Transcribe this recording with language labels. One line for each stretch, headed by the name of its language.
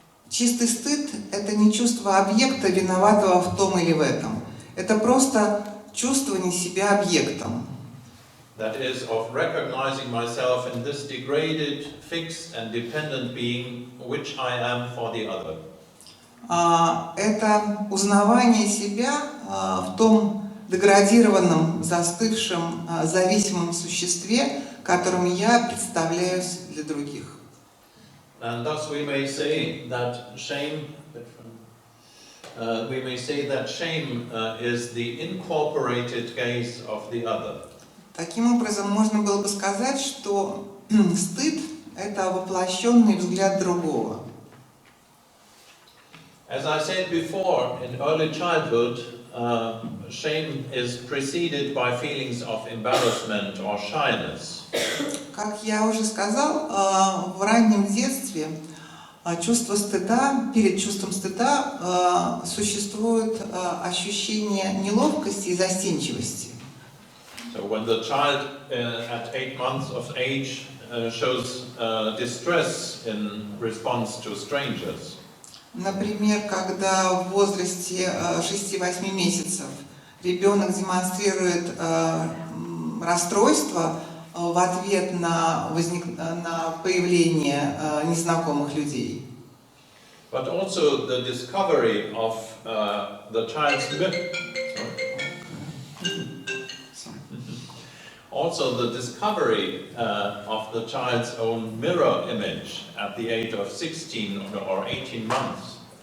Russian: Чистый стыд – это не чувство объекта, виноватого в том или в этом. Это просто чувствование себя объектом.
English: That is, of recognizing myself in this degraded, fixed and dependent being which I am for the other.
Russian: Это узнавание себя в том деградированном, застывшем, зависимом существе, которым я представляюсь для других.
English: And thus we may say that shame is the incorporated gaze of the other.
Russian: Таким образом, можно было бы сказать, что стыд – это воплощенный взгляд другого.
English: As I said before, in early childhood, shame is preceded by feelings of embarrassment or shyness.
Russian: Как я уже сказал, в раннем детстве чувство стыда, перед чувством стыда существует ощущение неловкости и застенчивости.
English: So when the child at 8 months of age shows distress in response to strangers.
Russian: Например, когда в возрасте 6-8 месяцев ребенок демонстрирует расстройство в ответ на появление незнакомых людей.
English: But also the discovery of the child's also the discovery of the child's own mirror image at the age of 16 or 18 months.